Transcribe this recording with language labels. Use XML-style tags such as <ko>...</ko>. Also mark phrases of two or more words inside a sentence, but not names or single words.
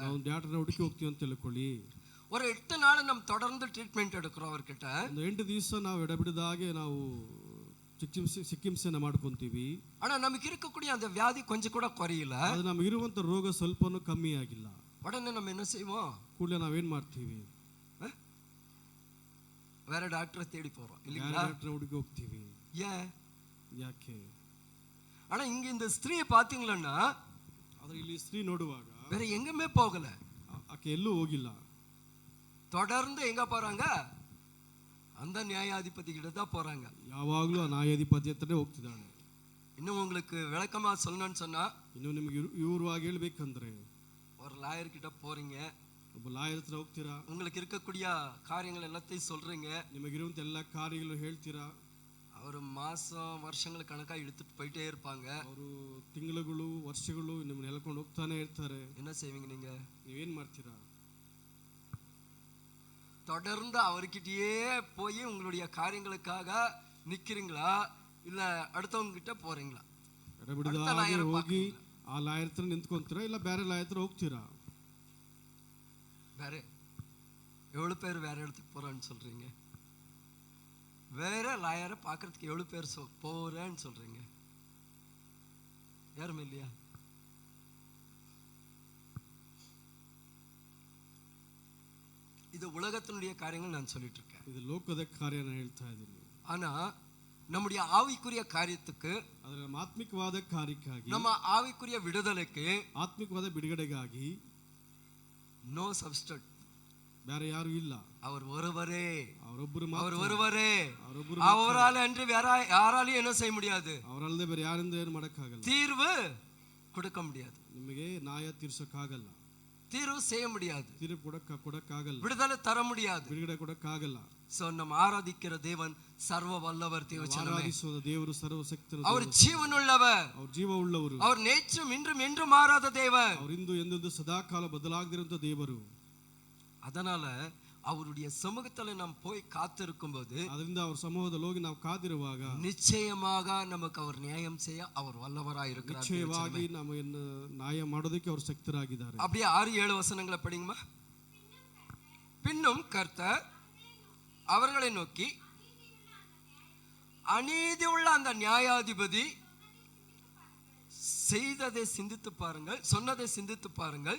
<kn>ನಾವು ಡಾಕ್ಟರ್ ಹುಡುಕಿ ಹೋಗ್ತೀವಿ ಅಂತ ತಿಳ್ಕೊಳ್ಳಿ.</kn> <ta>ஒரு 8 நாள் நம்ம தொடர்ந்து ட்ரீட்மெண்ட் எடுக்கிறோம் அவர்கிட்ட.</ta> <kn>ಒಂದು 8 ದಿವಸ ನಾವು ಎಡಬಿಡದಾಗೆ ನಾವು ಚಿಕಿತ್ಸೆನ ಮಾಡ್ಕೊಂತೀವಿ.</kn> <ta>ஆனா நமக்கு இருக்கக்கூடிய அந்த வியாதி கொஞ்சம் கூட குறையல.</ta> <kn>ಅದು ನಮಗೆ ಇರುವಂತ ರೋಗ ಸ್ವಲ್ಪನೂ ಕಮ್ಮಿ ಆಗಿಲ್ಲ.</kn> <ta>உடனே நம்ம என்ன செய்வோம்?</ta> <kn>ಕೂಡಲೇ ನಾವೇನ್ ಮಾಡ್ತೀವಿ?</kn> <ta>வேற டாக்டரை தேடி போறோம் இல்லையா?</ta> <kn>ಡಾಕ್ಟರ್ ಹುಡುಕಿ ಹೋಗ್ತೀವಿ.</kn> <ta>ஏன்?</ta> <kn>ಯಾಕೆ?</kn> <ta>ஆனா இங்க இந்த ஸ்திரீயை பாத்தீங்களா,</ta> <kn>ಆದ್ರೆ ಇಲ್ಲಿ ಸ್ತ್ರೀ ನೋಡುವಾಗ</kn> <ta>வேற எங்குமே போகல,</ta> <kn>ಆಕೆ ಎಲ್ಲೂ ಹೋಗಿಲ್ಲ.</kn> <ta>தொடர்ந்து எங்க போறாங்க? அந்த நியாயாதிபதி கிட்ட தான் போறாங்க.</ta> <kn>ಯಾವಾಗಲೂ ಆ ನ್ಯಾಯಾಧಿಪತಿ ಹತ್ರನೇ ಹೋಗ್ತಿದ್ದಾಳೆ.</kn> <ta>இன்னும் உங்களுக்கு விளக்கமா சொல்லணும்னு சொன்னா,</ta> <kn>ಇನ್ನು ನಿಮಗೆ ವಿವರವಾಗಿ ಹೇಳ್ಬೇಕಂದ್ರೆ,</kn> <ta>ஒரு லாயர் கிட்ட போறீங்க,</ta> <kn>ಒಬ್ಬ ಲಾಯರ್ ಹತ್ರ ಹೋಗ್ತೀರಾ,</kn> <ta>உங்களுக்கு இருக்கக்கூடிய காரியங்கள் எல்லாத்தையும் சொல்றீங்க,</ta> <kn>ನಿಮಗಿರುವಂತ ಎಲ್ಲ ಕಾರ್ಯಗಳು ಹೇಳ್ತೀರಾ.</kn> <ta>ಅವರು மாசம் வருஷங்கள் கணக்கா இழுத்துட்டு போயிட்டே இருப்பாங்க.</ta> <kn>ಅವರು ತಿಂಗಳುಗಳು ವರ್ಷಗಳು ನಿಮ್ಮನ್ನ ಎಳ್ಕೊಂಡು ಹೋಗ್ತಾನೆ ಇರ್ತಾರೆ.</kn> <ta>என்ன செய்வீங்க?</ta> <kn>ನೀವೇನ್ ಮಾಡ್ತೀರಾ?</kn> <ta>தொடர்ந்து அவர்கிட்டயே போய் உங்களுடைய காரியங்களுக்காக நிக்கிறீங்களா, இல்ல அடுத்தவங்க கிட்ட போறீங்களா?</ta> <kn>ಎಡಬಿಡದಾಗಿ ಹೋಗಿ ಆ ಲಾಯರ್ ಹತ್ರ ನಿಂತ್ಕೊಂತೀರಾ, ಇಲ್ಲ ಬೇರೆ ಲಾಯರ್ ಹತ್ರ ಹೋಗ್ತೀರಾ?</kn> <ta>வேற எவ்வளவு பேர் வேற இடத்துக்கு போறேன்னு சொல்றீங்க? வேற லாயரை பாக்குறதுக்கு எவ்வளவு பேர் போறேன்னு சொல்றீங்க? யாருமே இல்லையா? இது உலகத்தினுடைய காரியங்கள் நான் சொல்லிட்டு இருக்கேன்.</ta> <kn>ಇದು ಲೋಕದ ಕಾರ್ಯ ನಾನು ಹೇಳ್ತಾ ಇದ್ದೀನಿ.</kn> <ta>ஆனா நம்முடைய ஆவிக்குரிய காரியத்துக்கு,</ta> <kn>ಅದರ ಆತ್ಮಿಕವಾದ ಕಾರ್ಯಕ್ಕಾಗಿ,</kn> <ta>ನಮ್ಮ ಆವಿக்குரிய விடுதலைக்கு,</ta> <kn>ಆತ್ಮಿಕವಾದ ಬಿಡುಗಡೆಗಾಗಿ</kn> <en>no substitute,</en> <kn>ಬೇರೆ ಯಾರು ಇಲ್ಲ.</kn> <ta>அவர் ஒருவரே,</ta> <kn>ಅವರೊಬ್ಬರು</kn> <ta>அவர்</ta> <kn>ಮಾತ್ರ.</kn> <ta>ஒருவரே.</ta> <kn>ಅವರೊಬ್ಬರು</kn> <ta>அவரால் அன்று வேற யாராலையும் என்ன செய்ய முடியாது,</ta> <kn>ಅವರಲ್ಲದೆ ಬೇರೆ ಯಾರಿಂದ ಏನು ಮಾಡಕ್ಕಾಗಲ್ಲ.</kn> <ta>தீர்வு கொடுக்க முடியாது,</ta> <kn>ನಿಮಗೆ ನ್ಯಾಯ ತೀರ್ಸಕ್ಕಾಗಲ್ಲ,</kn> <ta>தீர்வு செய்ய முடியாது,</ta> <kn>ತೀರ್ಪು ಕೊಡಕ್ಕಾಗಲ್ಲ,</kn> <ta>விடுதலை தர முடியாது.</ta> <kn>ಬಿಡುಗಡೆ ಕೊಡಕ್ಕಾಗಲ್ಲ.</kn> <ta>சோ நம்ம ஆராதிக்கிற தேவன் சர்வ வல்லவர் தேவச்சனமே.</ta> <kn>ಆರಾಧಿಸುವ ದೇವರು ಸರ್ವಶಕ್ತರು,</kn> <ta>அவர் ஜீவனுள்ளவர்,</ta> <kn>ಅವರು ಜೀವ ಉಳ್ಳವರು,</kn> <ta>அவர் நேற்றும் இன்றும் என்றும் மாறாத தேவன்,</ta> <kn>ಅವರು ಇಂದು ಎಂದೆಂದು ಸದಾಕಾಲ ಬದಲಾಗದಿರುವಂತ ದೇವರು.</kn> <ta>அதனால அவருடைய சமூகத்துல நாம் போய் காத்திருக்கும் போது,</ta> <kn>ಅದರಿಂದ ಅವರ ಸಮೂಹದಲ್ಲಿ ಹೋಗಿ ನಾವು ಕಾದಿರುವಾಗ</kn> <ta>நிச்சயமாக நமக்கு அவர் நியாயம் செய்ய அவர் வல்லவராய் இருக்கிறார்.</ta> <kn>ನಿಶ್ಚಯವಾಗಿ ನಮ್ಮನ್ನು ನ್ಯಾಯ ಮಾಡೋದಕ್ಕೆ ಅವರು ಶಕ್ತರಾಗಿದ್ದಾರೆ.</kn> <ta>அப்படியே 6-7 வசனங்களை படிங்கம்மா. பின்னும் கர்த்தர் அவர்களை நோக்கி, அநீதி உள்ள அந்த நியாயாதிபதி செய்ததை சிந்தித்து பாருங்கள், சொன்னதை சிந்தித்து பாருங்கள்.</ta>